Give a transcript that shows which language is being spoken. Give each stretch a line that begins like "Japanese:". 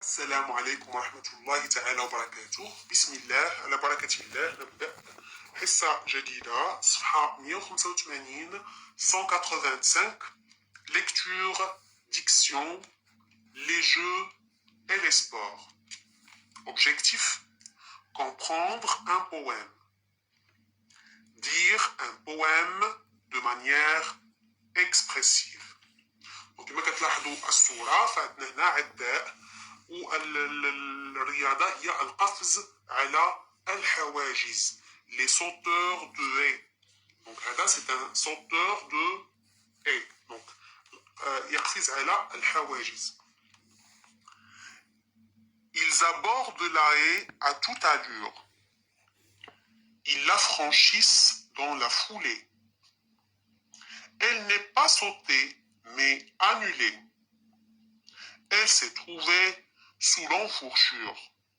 Arabic: السلام عليكم ورحمة الله تعالى وبركاته. بسم الله على بركة الله نبدأ حصة جديدة صفحة 185 185
French: lecture, diction, les jeux et les sports. Objectif: comprendre un poème. Dire un poème de manière expressive.
Arabic: وكما كتلاحظوا الصورة فعندنا هنا عداء والرياضة هي القفز على الحواجز.
French: Les sauteurs de haies. Donc
Arabic: هذا
French: c'est un sauteur de haies.
Arabic: Donc يقفز على الحواجز.
French: Ils abordent la haie à toute allure. Ils la franchissent dans la foulée. Elle n'est pas sautée, mais annulée. Elle s'est trouvée sous l'enfourchure.